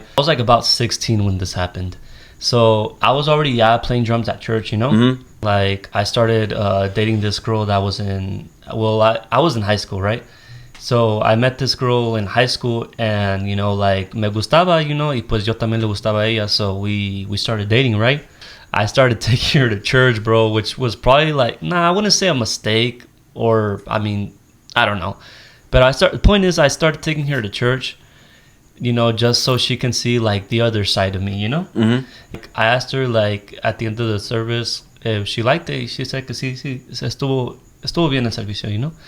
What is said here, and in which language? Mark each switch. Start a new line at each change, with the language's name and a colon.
English: I was like about 16 when this happened. So I was already playing drums at church, you know? Mm-hmm. Like I started dating this girl that was I was in high school, right? So I met this girl in high school and, you know, like
Spanish: me gustaba,
English: you know,
Spanish: y pues yo también le gustaba a ella.
English: So we started dating, right? I started taking her to church, bro, which was probably like, I wouldn't say a mistake or, I mean, I don't know. But the point is I started taking her to church, you know, just so she can see like the other side of me, you know? Mm-hmm. Like, I asked her like at the end of the service if she liked it. She said
Spanish: que sí, estuvo bien el servicio,
English: you know?